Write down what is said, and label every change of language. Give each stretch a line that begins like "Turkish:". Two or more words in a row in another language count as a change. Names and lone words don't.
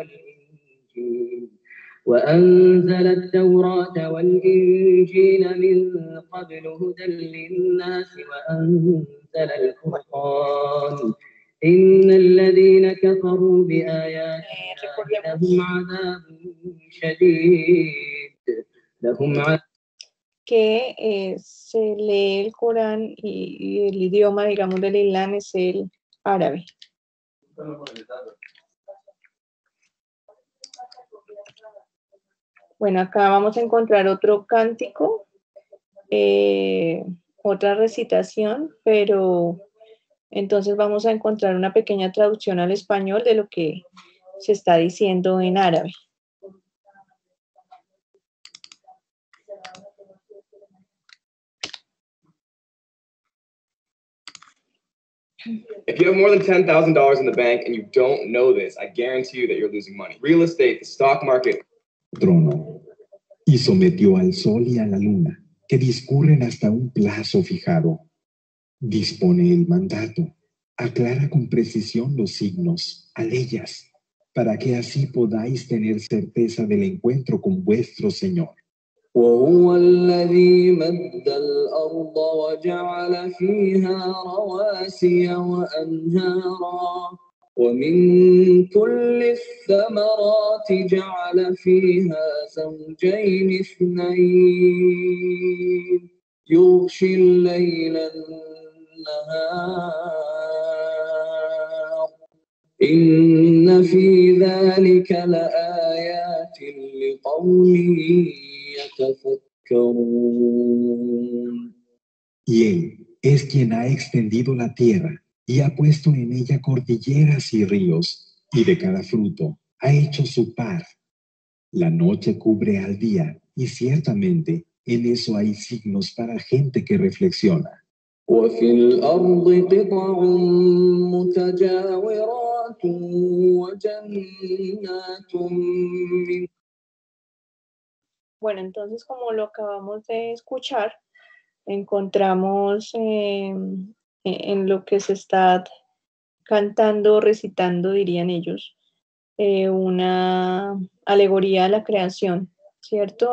Arabic: والإنجيل من قبل هدى للناس وأنزل الفرقان إن الذين كفروا بآياتنا لهم عذاب شديد
Spanish: que se lee el Corán y el idioma, digamos, del Islam es el árabe. Bueno, acá vamos a encontrar otro cántico, otra recitación, pero entonces vamos a encontrar una pequeña traducción al español de lo que se está diciendo en árabe.
English: If you have more than $10,000 in the bank and you don't know this, I guarantee you that you're losing money. Real estate, the stock market.
Spanish: Trono, y sometió al sol y a la luna, que discurren hasta un plazo fijado. Dispone el mandato, aclara con precisión los signos, aleyas, para que así podáis tener certeza del encuentro con vuestro Señor.
Arabic: وهو الذي مد الأرض وجعل فيها رواسي وأنهارا ومن كل الثمرات جعل فيها زوجين اثنين يغشي الليل النهار إن في ذلك لآيات لقوم يتفكرون.
Spanish: Y Él es quien ha extendido la tierra y ha puesto en ella cordilleras y ríos, y de cada fruto ha hecho su par. La noche cubre al día, y ciertamente en eso hay signos para gente que reflexiona.
Arabic: وفي الأرض قطع متجاورات وجنات من.
Spanish: Bueno, entonces como lo acabamos de escuchar, encontramos en lo que se está cantando, recitando, dirían ellos, una alegoría a la creación, ¿cierto?